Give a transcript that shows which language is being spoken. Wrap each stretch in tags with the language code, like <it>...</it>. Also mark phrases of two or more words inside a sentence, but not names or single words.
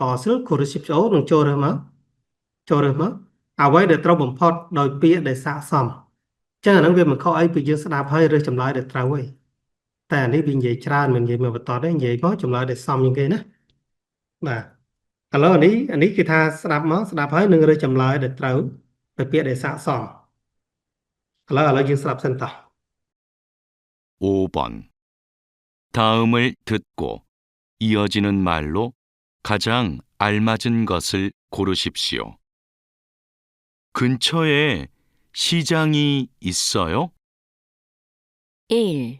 <km>សិលគូរស៊ីបអូនឹងចូលរើសមកអ្វីដែលត្រូវបំផុតដោយពាក្យដែលស័ក្តិសមចឹងអាហ្នឹងវាមិនខុសអីពីយើងស្ដាប់ហើយរើសចម្លើយដែលត្រូវហើយតែអានេះវានិយាយច្រើនមិននិយាយមកបន្តទេនិយាយមកចម្លើយដែលសមជាងគេណាបាទឥឡូវអានេះគឺថាស្ដាប់ហើយនឹងរើសចម្លើយដែលត្រូវដោយពាក្យដែលស័ក្តិសមឥឡូវយើងស្ដាប់សិនតោះ</km> <ko>5번. 다음을 듣고 이어지는 말로 가장 알맞은 것을 고르십시오. 근처에 시장이 있어요? 1.</ko>